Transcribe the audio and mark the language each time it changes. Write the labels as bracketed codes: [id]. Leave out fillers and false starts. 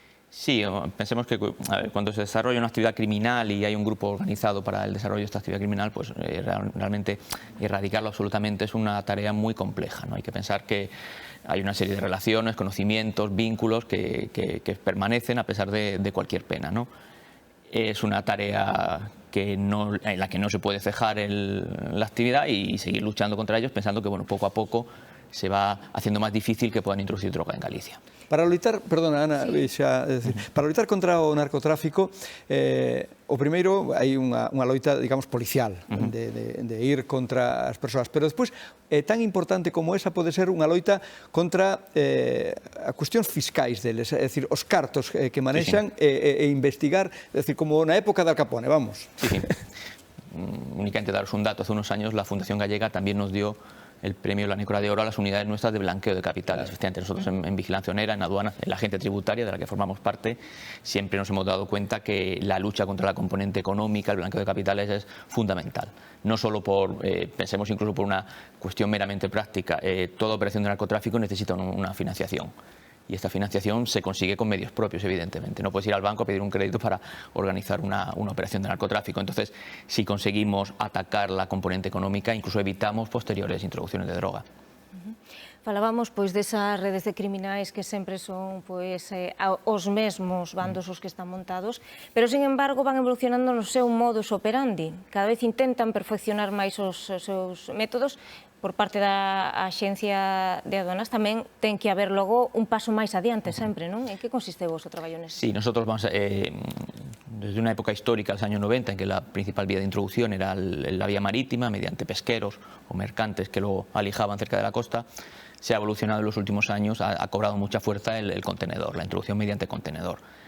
[es] Sí, pensemos que cuando se desarrolla una actividad criminal y hay un grupo organizado para el desarrollo de esta actividad criminal, pues realmente erradicarlo absolutamente es una tarea muy compleja, ¿no? Hay que pensar que hay una serie de relaciones, conocimientos, vínculos que permanecen a pesar de cualquier pena, ¿no? Es una tarea en la que no se puede cejar la actividad y seguir luchando contra ellos, pensando que poco a poco se va haciendo más difícil que puedan introducir droga en Galicia. [gl] Para loitar, perdona Ana, para loitar contra o narcotráfico, o primeiro hai unha loita, digamos, policial, de ir contra as persoas, pero despois tan importante como esa pode ser unha loita contra a cuestións fiscais deles, é dicir, os cartos que manexan e investigar, é dicir, como na época de Al Capone, vamos. [es] Sí. Únicamente daros un dato, hace unos años la Fundación Gallega también nos dio el premio La Nécora de Oro a las unidades nuestras de blanqueo de capitales. Efectivamente, nosotros en Vigilancia Aduanera, en aduanas, en la agencia tributaria de la que formamos parte, siempre nos hemos dado cuenta que la lucha contra la componente económica, el blanqueo de capitales, es fundamental. No solo pensemos incluso por una cuestión meramente práctica, toda operación de narcotráfico necesita una financiación. Y esta financiación se consigue con medios propios, evidentemente. No puedes ir al banco a pedir un crédito para organizar una operación de narcotráfico. Entonces, si conseguimos atacar la componente económica, incluso evitamos posteriores introducciones de droga. [gl] Falábamos pois desas redes de criminais que sempre son pois os mesmos bandos os que están montados, pero [es] sin embargo [gl] van evolucionando no seu modus operandi. Cada vez intentan perfeccionar máis os seus métodos. Por parte da Axencia de Aduanas tamén ten que haber logo un paso máis adiante sempre, non? En que consiste o vosso traballo nese? [es] Sí, nosotros vamos desde una época histórica, los años 90, en que la principal vía de introducción era la vía marítima, mediante pesqueros o mercantes que lo alijaban cerca de la costa. Se ha evolucionado en los últimos años, ha cobrado mucha fuerza el contenedor, la introducción mediante contenedor.